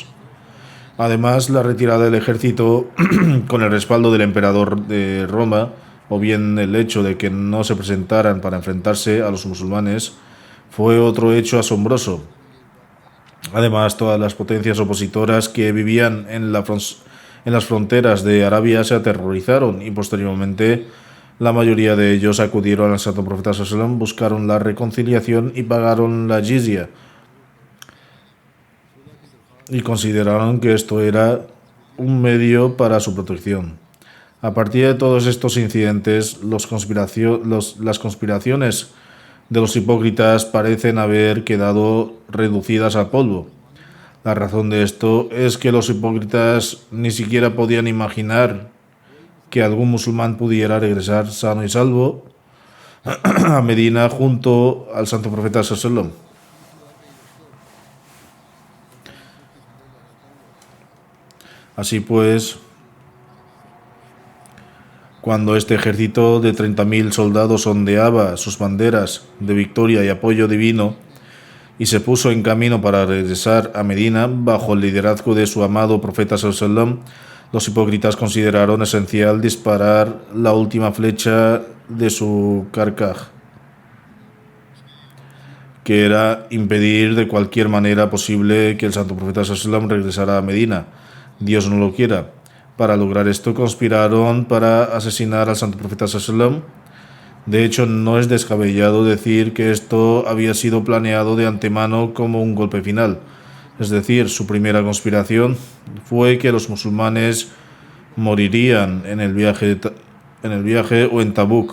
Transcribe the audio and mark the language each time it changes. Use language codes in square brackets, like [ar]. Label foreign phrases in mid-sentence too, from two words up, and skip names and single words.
[es] Además, la retirada del ejército con el respaldo del emperador de Roma, o bien el hecho de que no se presentaran para enfrentarse a los musulmanes, fue otro hecho asombroso. Además, todas las potencias opositoras que vivían en las fronteras de Arabia se aterrorizaron y posteriormente la mayoría de ellos acudieron al santo profeta [ar] صلى الله عليه وسلم, [es] buscaron la reconciliación y pagaron la jizya, y consideraron que esto era un medio para su protección. A partir de todos estos incidentes, las conspiraciones de los hipócritas parecen haber quedado reducidas a polvo. La razón de esto es que los hipócritas ni siquiera podían imaginar que algún musulmán pudiera regresar sano y salvo a Medina junto al santo profeta [ar] صلى الله عليه وسلم. [es] Así pues, cuando este ejército de 30.000 soldados ondeaba sus banderas de victoria y apoyo divino y se puso en camino para regresar a Medina bajo el liderazgo de su amado profeta [ar] صلى الله عليه وسلم, [es] los hipócritas consideraron esencial disparar la última flecha de su carcaj, que era impedir de cualquier manera posible que el santo profeta [ar] صلى الله عليه وسلم [es] regresara a Medina. Dios no lo quiera. Para lograr esto conspiraron para asesinar al santo profeta [ar] صلى الله عليه وسلم. [es] De hecho, no es descabellado decir que esto había sido planeado de antemano como un golpe final. Es decir, su primera conspiración fue que los musulmanes morirían en el viaje o en Tabuk.